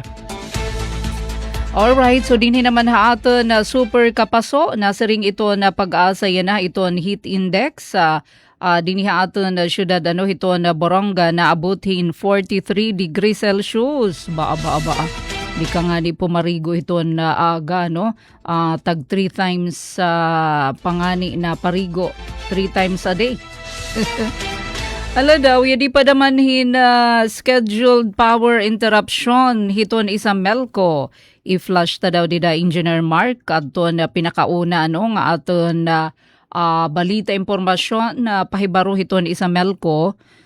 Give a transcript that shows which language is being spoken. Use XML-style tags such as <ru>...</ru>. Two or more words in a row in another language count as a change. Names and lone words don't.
<war>Alright, so dinhi naman haaton na super kapaso, nasa ring ito na pag-asa yan na ito heat index. Dinhi haaton na syudad ito na Boronga na abutin 43</war> <en>degrees Celsius. Ba.</en> <war>Di ka nga di pumarigo ito na aga, tag</war> <en>3 times</en> <war>pangani na parigo,</war> <en>3 times a day.</en> <war>Ala daw, yadi pa naman scheduled power interruption hiton isa Melco. I-flash ta daw dida Engineer Mark adto na pinakauna nga aton na balita impormasyon na pahibaro hiton isa Melco.</war>